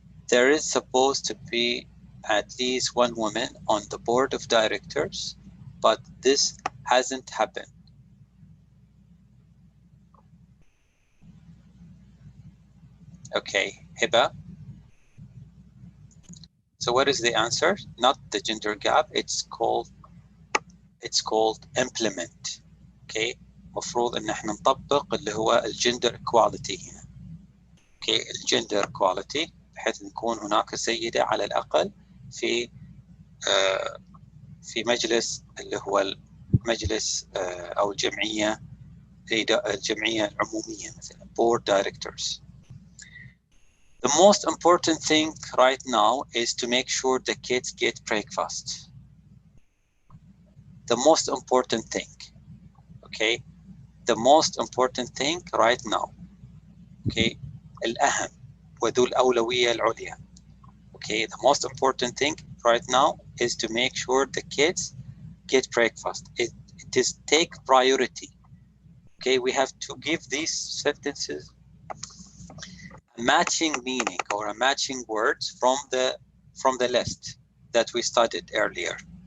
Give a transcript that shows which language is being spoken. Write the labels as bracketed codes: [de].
[en] there is supposed to be at least one woman on the board of directors, but this hasn't happened. Okay, Hiba. So what is the answer? Not the gender gap, it's called implement. [ar] Okay, مفروض ان احنا نطبق اللي هو الجندر equality هنا. اوكي، الجندر equality بحيث نكون هناك سيدة على الأقل في في مجلس اللي هو المجلس أو الجمعية العمومية مثلا [en] board directors. The most important thing right now is to make sure the kids get breakfast. The most important thing, okay? The most important thing right now, okay? [ar] الأهم وذو الأولوية العليا. [en] Okay, the most important thing right now is to make sure the kids get breakfast. It is take priority. Okay, we have to give these sentences a matching meaning or a matching words from the list that we studied earlier.